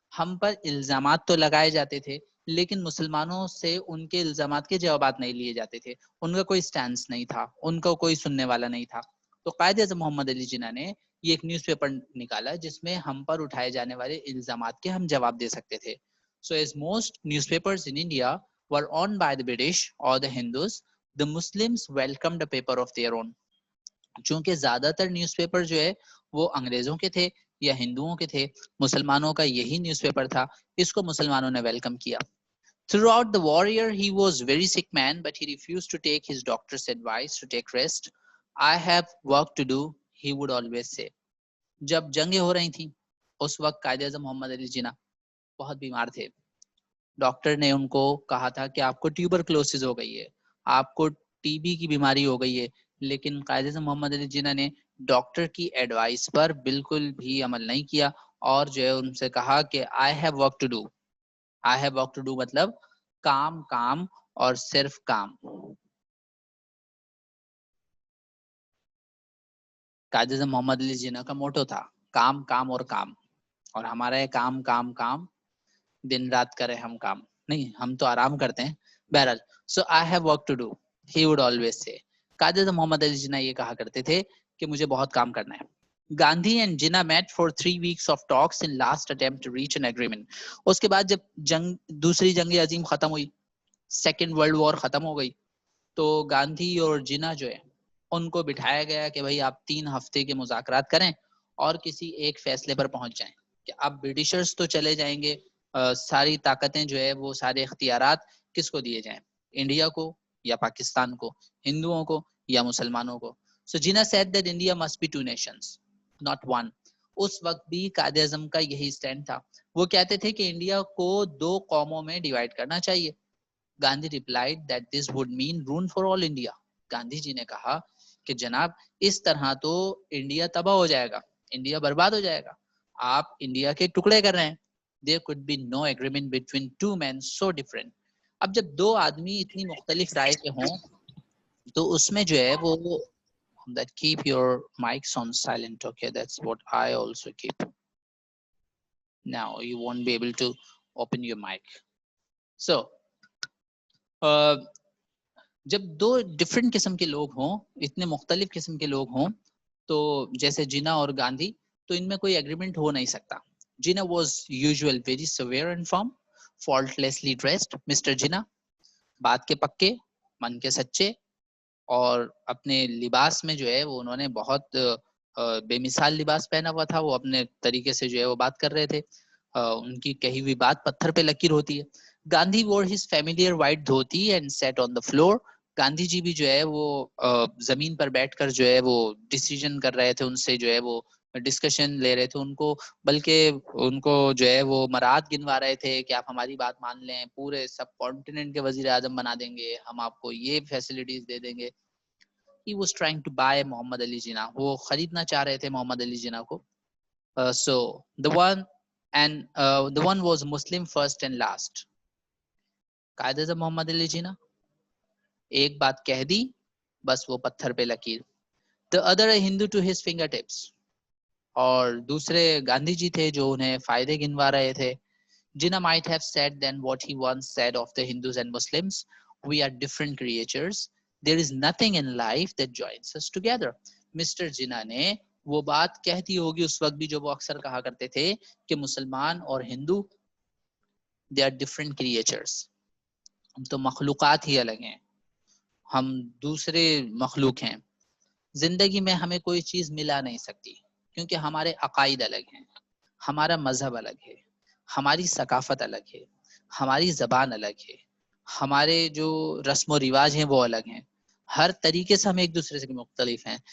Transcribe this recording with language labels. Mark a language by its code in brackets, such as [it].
[ur] ہم پر الزامات تو لگائے جاتے تھے لیکن مسلمانوں سے ان کے الزامات کے جوابات نہیں لیے جاتے تھے. ان کا کوئی سٹینس نہیں تھا, ان کا کوئی سننے والا نہیں تھا. تو قائد اعظم محمد علی جناح نے یہ ایک نیوز پیپر نکالا جس میں ہم پر اٹھائے جانے والے الزامات کے ہم جواب دے سکتے تھے. [en] So as most newspapers in India were owned by the British or the Hindus, the Muslims welcomed a paper of their own. [ur] چونکہ زیادہ تر نیوز پیپر جو ہے وہ انگریزوں کے تھے یا ہندوؤں کے تھے, مسلمانوں کا یہی نیوز پیپر تھا, اس کو مسلمانوں نے ویلکم کیا. [en] Throughout the war year, he was very sick man, but he refused to take his doctor's advice to take rest. I have work to do, he would always say. [ur] جب جنگیں ہو رہی تھیں اس وقت قائد اعظم محمد علی جناح بہت بیمار تھے. ڈاکٹر نے ان کو کہا تھا کہ آپ کو ٹیوبرکلوسس ہو گئی ہے, آپ کو ٹی بی کی بیماری ہو گئی ہے, لیکن قائد اعظم محمد علی جناح نے ڈاکٹر کی ایڈوائس پر بالکل بھی عمل نہیں کیا اور جو ہے ان سے کہا کہ [en] I have work to do. I have work to do [ur] مطلب کام کام اور صرف کام. قائد اعظم محمد علی جناح کا موٹو تھا کام کام اور کام, اور ہمارا یہ کام کام کام, دن رات کرے ہم کام نہیں, ہم تو آرام کرتے ہیں. بہرحال [en] so I have work to do, he would always say. [ur] Quaid Azam محمد علی جناح یہ کہا کرتے تھے کہ مجھے بہت کام کرنا ہے. Gandhi and Jinnah [en] met for 3 weeks of talks in last attempt to reach an agreement. [ur] اس کے بعد جب دوسری جنگ عظیم ختم ہوئی, سیکنڈ ورلڈ وار ختم ہو گئی, تو گاندھی اور جناح جو ہے ان کو بٹھایا گیا کہ بھائی آپ 3 ہفتے کے مذاکرات کریں اور کسی ایک فیصلے پر پہنچ جائیں کہ اب برٹشرز تو چلے جائیں گے, ساری طاقتیں جو ہے وہ سارے اختیارات کس کو دیے جائیں, انڈیا کو یا پاکستان کو, ہندوؤں کو یا مسلمانوں کو. [en] So Jinnah said that India must be 2 nations, not one. [ur] اس وقت بھی قائد اعظم کا یہی سٹینڈ تھا. وہ کہتے تھے کہ انڈیا کو 2 قوموں میں ڈیوائیڈ کرنا چاہیے. [en] Gandhi replied that this would mean ruin for all India. [ur] Gandhi جی نے کہا کہ جناب اس طرح تو انڈیا تباہ ہو جائے گا, انڈیا برباد ہو جائے گا, آپ انڈیا کے ٹکڑے کر رہے ہیں. [en] There could be no agreement between 2 men so different. [ur] اب جب 2 آدمی اتنی مختلف رائے کے ہوں تو اس میں جو ہے وہ [en] that keep your mics on silent. Okay, that's what I also keep. Now you won't be able to open your mic. [ur] So جب 2 ڈفرینٹ قسم کے لوگ ہوں, اتنے مختلف قسم کے لوگ ہوں, تو جیسے جناح اور گاندھی, تو ان میں کوئی اگریمنٹ ہو نہیں سکتا. [en] Jinnah was usual very severe and firm, faultlessly dressed. Mr. [ur] Jinnah بات کے پکے, من کے سچے, اور اپنے لباس میں جو ہے وہ انہوں نے بہت بے مثال لباس پہنا ہوا تھا. وہ اپنے طریقے سے جو ہے وہ بات کر رہے تھے, ان کی کہی ہوئی بات پتھر پہ لکیر ہوتی ہے. [en] Gandhi wore his familiar white dhoti and sat on the floor. [ur] Gandhi جی بھی جو ہے وہ زمین پر بیٹھ کر جو ہے وہ ڈیسیژن کر رہے تھے, ان سے جو ہے وہ ڈسکشن لے رہے تھے ان کو, بلکہ ان کو جو ہے وہ مراد گنوا رہے تھے کہ آپ ہماری بات مان لیں, پورے سب کانٹیننٹ کے وزیر اعظم بنا دیں گے, ہم آپ کو یہ فیسلٹیز دے دیں گے. [en] He was trying to buy [ur] محمد علی جناح, وہ خریدنا چاہ رہے تھے محمد علی جناح کو. [en] So the one was Muslim first and last. [ur] Quaid Azam محمد علی جناح ایک بات کہہ دی بس وہ پتھر پہ لکیر. [en] The other a Hindu to his fingertips. [ur] اور دوسرے گاندھی جی تھے جو انہیں فائدے گنوا رہے تھے. [en] Jinnah might have said then what he once said of the Hindus and Muslims, we are different creatures, there is nothing in life that joins us together. Mr. [ur] Jinnah نے وہ بات کہتی ہوگی اس وقت بھی جو وہ اکثر کہا کرتے تھے کہ مسلمان اور ہندو [en] they are different creatures, [ur] ہم تو مخلوقات ہی الگ ہیں, ہم دوسرے مخلوق ہیں. زندگی میں ہمیں کوئی چیز ملا نہیں سکتی کیونکہ ہمارے عقائد الگ ہیں, ہمارا مذہب الگ ہے, ہماری ثقافت الگ ہے, ہماری زبان الگ ہے, ہمارے جو رسم و رواج ہیں وہ الگ ہیں, ہر طریقے سے ہم ایک دوسرے سے مختلف ہیں.